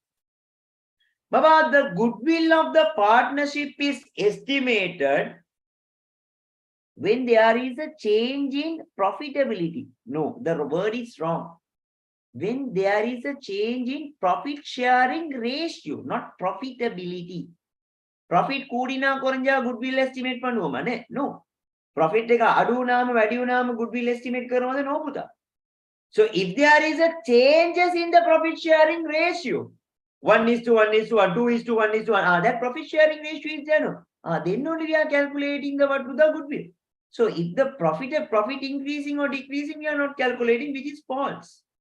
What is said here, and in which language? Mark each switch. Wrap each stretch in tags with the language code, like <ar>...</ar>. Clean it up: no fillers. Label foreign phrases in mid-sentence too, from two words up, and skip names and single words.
<en>Baba, the goodwill of the partnership is estimated when there is a change in profitability. No, the word is wrong. When there is a change in profit sharing ratio, not profitability.</en> <ta>Profit கூடினா குறைஞ்சா</ta> <en>goodwill estimate</en> <ta>பண்ணுவோமா? No.</ta> <si>Profit එක අඩු වුණාම වැඩි වුණාම</si> <en>goodwill estimate</en> <si>කරනවද? No, පුතා.</si> <en>So if there is a changes in the profit sharing ratio, 1:1:1, 2:1:1, that profit sharing ratio is there. No? Then only we are calculating the what, to the goodwill. So if the profit increasing or decreasing, we are not calculating, which is false.</en>